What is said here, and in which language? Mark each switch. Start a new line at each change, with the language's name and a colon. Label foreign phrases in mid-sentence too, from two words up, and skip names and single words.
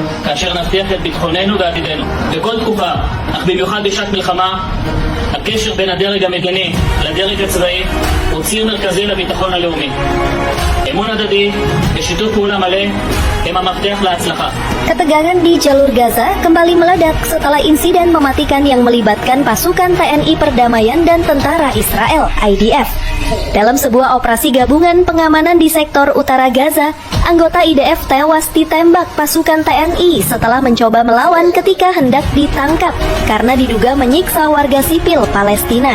Hebrew: כאשר נבטיח את ביטחוננו ועתידנו. בכל תקופה, אך במיוחד בשעת מלחמה, הקשר בין הדרג המדיני לדרג הצבאי הוא ציר מרכזי לביטחון הלאומי. אמון הדדי ושיתוף פעולה מלא הם המפתח להצלחה.
Indonesian: Ketegangan di jalur Gaza kembali meledak setelah insiden mematikan yang melibatkan pasukan TNI Perdamaian dan Tentara Israel (IDF). Dalam sebuah operasi gabungan pengamanan di sektor utara Gaza, anggota IDF tewas ditembak pasukan TNI setelah mencoba melawan ketika hendak ditangkap karena diduga menyiksa warga sipil Palestina.